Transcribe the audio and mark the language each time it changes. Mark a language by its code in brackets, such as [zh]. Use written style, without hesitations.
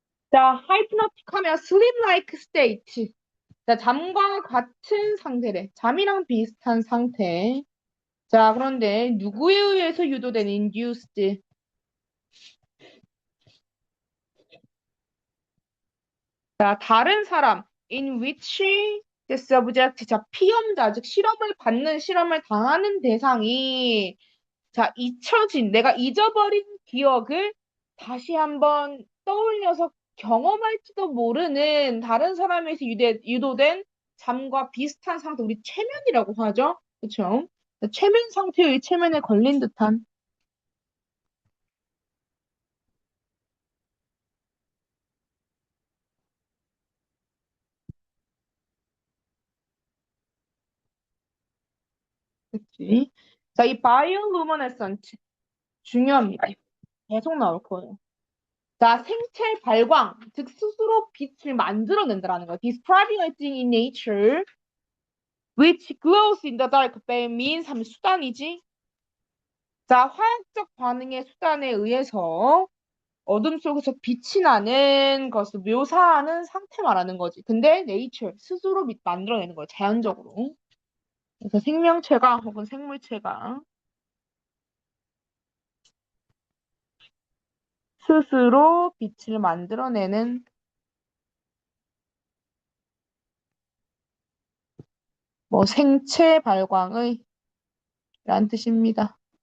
[en] 자, hypnotic [ko] 하면 [en] sleep-like state. [ko] 자, 잠과 같은 상태래. 잠이랑 비슷한 상태. 자, 그런데 누구에 의해서 유도된 [en] induced? [ko] 자, 다른 사람. [en] in which the subject. [ko] 자, 피험자, 즉 실험을 받는, 실험을 당하는 대상이 자, 잊혀진, 내가 잊어버린 기억을 다시 한번 떠올려서 경험할지도 모르는 다른 사람에서 유도된 잠과 비슷한 상태, 우리 최면이라고 하죠. 그쵸? 최면 상태의 최면에 걸린 듯한. 그치? 자, 이 바이올루미네선트 중요합니다. 계속 나올 거예요. 자, 생체 발광, 즉 스스로 빛을 만들어낸다라는 거예요. [en] Describing a thing in nature which glows in the dark by means [ko] 하면 수단이지. 자, 화학적 반응의 수단에 의해서 어둠 속에서 빛이 나는 것을 묘사하는 상태 말하는 거지. 근데 nature, 스스로 만들어내는 거예요. 자연적으로. 그래서 생명체가 혹은 생물체가 스스로 빛을 만들어내는 뭐 생체 발광의 라는 뜻입니다.